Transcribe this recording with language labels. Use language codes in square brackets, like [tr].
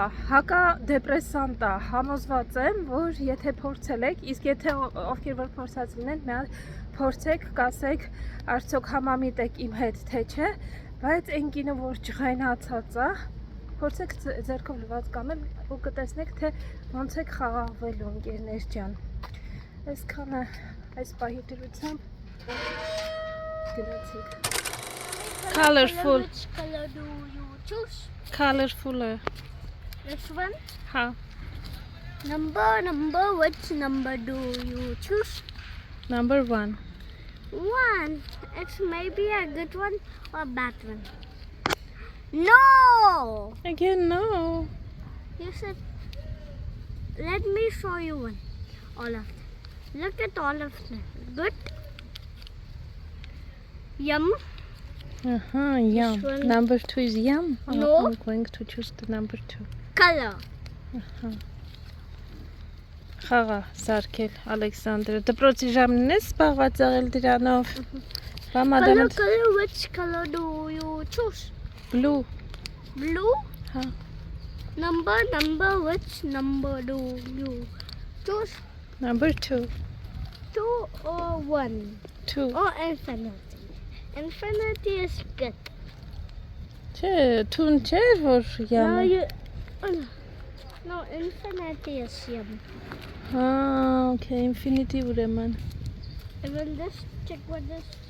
[hy] հակադեպրեսանտ է, համոզված եմ, որ եթե փորձել եք, իսկ եթե ովքեր որ փորձած լինեն, մի հատ փորձեք, կասեք, արդյոք համամիտ եք իմ հետ, թե չէ, բայց այն կինը, որ ջղայնացած է, փորձեք ձեռքով լվացք կանել ու կտեսնեք, թե ոնց եք խաղաղվելու, ընկերներ ջան։ Այսքանը այս պահի դրությամբ գնացինք։ [en] Colorful. Which color do you choose? Colorful. This one? [hy] Հա։ [en] Number, which number do you choose? Number 1. 1. It's maybe a good one or a bad one. No! Again, no. You said, let me show you one. All of them. Look at all of them. Good. Yum. Yum. one. Number 2 is yum. No. I'm going to choose the number 2. Color. [hy] Խաղա սարքել Ալեքսանդրը։ Դպրոցի ժամին ես զբաղված եղել դրանով։ [en] Color, which color do you choose? Blue. Blue? [hy] Հա։ [en] Number, which number do you choose? Number 2. 2 or 1? 2. Or infinity? Infinity is good. [hy] Չէ, թուն չէ որ yum։ [en] No, infinity is yum. Okay, infinity [hy] ուրեմն։ [en] Even this, check what this.